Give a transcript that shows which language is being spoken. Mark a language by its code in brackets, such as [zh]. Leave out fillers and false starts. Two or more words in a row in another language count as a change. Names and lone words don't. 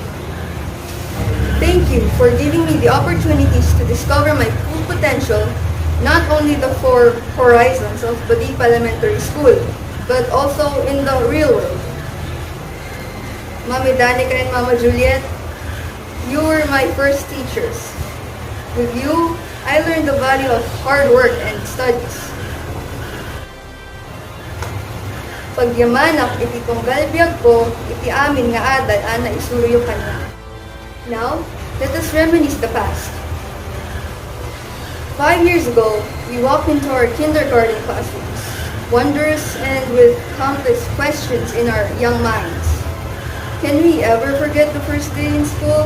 [en] Thank you for giving me the opportunities to discover my full potential, not only the 4 horizons of Badip Elementary School, but also in the real world. Mami Danica and Mama Juliet, you were my first teachers. With you, I learned the value of hard work and studies. [ilo] Pagyamanak iti tunggal biyag ko, iti amin nga adal ana isuruyo kanya. [en] Now, let us reminisce the past. 5 years ago, we walked into our kindergarten classrooms, wondrous and with countless questions in our young minds. Can we ever forget the first day in school?